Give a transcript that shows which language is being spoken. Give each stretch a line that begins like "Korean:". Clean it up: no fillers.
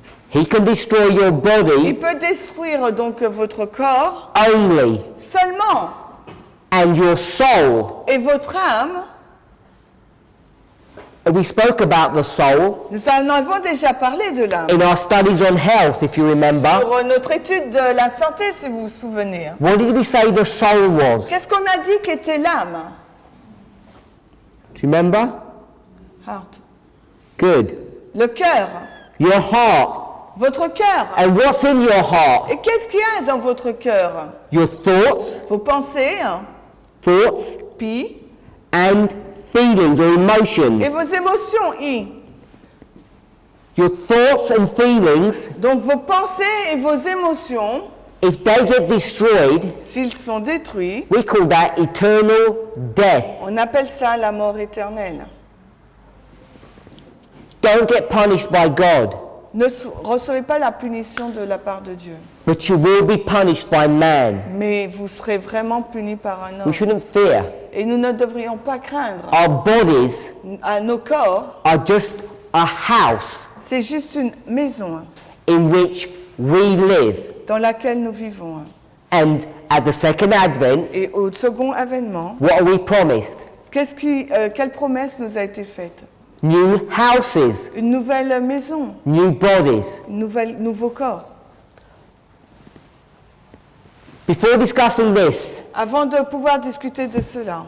English: He can destroy your
French: Il
English: body
French: peut détruire donc votre corps
English: only,
French: seulement,
English: and your soul.
French: et votre âme.
English: We spoke about the soul
French: Nous en avons déjà parlé de l'âme.
English: in our studies on health, if you remember.
French: Pour notre étude de la santé, si vous vous souvenez.
English: What did we say the soul was?
French: Qu'est-ce qu'on a dit qu'était l'âme?
English: Do you remember? Heart. Good.
French: Le cœur,
English: Your heart.
French: votre cœur.
English: And what's in your heart?
French: Et qu'est-ce qu'il y a dans votre cœur?
English: Your thoughts,
French: Vos pensées,
English: thoughts, P, and feelings or
French: et
English: emotions.
French: vos émotions, I.
English: Your thoughts and feelings,
French: Donc vos pensées et vos émotions,
English: if they get destroyed,
French: s'ils sont détruits,
English: we call that eternal death.
French: on appelle ça la mort éternelle.
English: Don't get punished by God,
French: Ne recevez pas la punition de la part de Dieu,
English: but you will be punished by man.
French: mais vous serez vraiment puni par un
English: We
French: homme.
English: shouldn't fear.
French: Et nous ne devrions pas craindre.
English: Our bodies
French: À nos corps,
English: are just a house
French: c'est juste une maison
English: in which we live.
French: dans laquelle nous vivons.
English: And at the second advent,
French: Et au second avènement,
English: what are we promised?
French: quelle promesse nous a été faite?
English: New houses,
French: Une nouvelle maison,
English: new bodies.
French: nouveau corps.
English: Before discussing this,
French: Avant de pouvoir discuter de cela,